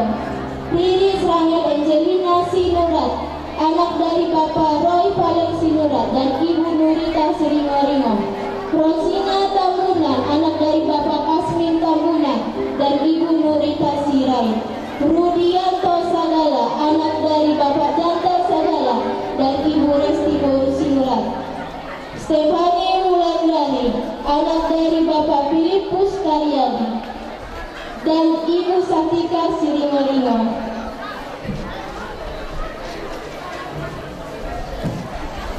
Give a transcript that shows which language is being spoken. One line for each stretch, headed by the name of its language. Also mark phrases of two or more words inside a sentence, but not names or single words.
Indonesian: Riris Rahel Angelina Sinurat, anak dari Bapak Roy Valen Sinurat dan Ibu Nurita Siringoringo. Rosina Tambunan, anak dari Bapak Asmin Tambunan dan Ibu Nurita Sirai. Rudianto Sagala, anak dari Bapak Jantar Sagala dan Ibu Resti Boru Sinurat. Stefani Wulandari, anak dari Bapak Filipus Karyadi dan Ibu Satika Siringoringo.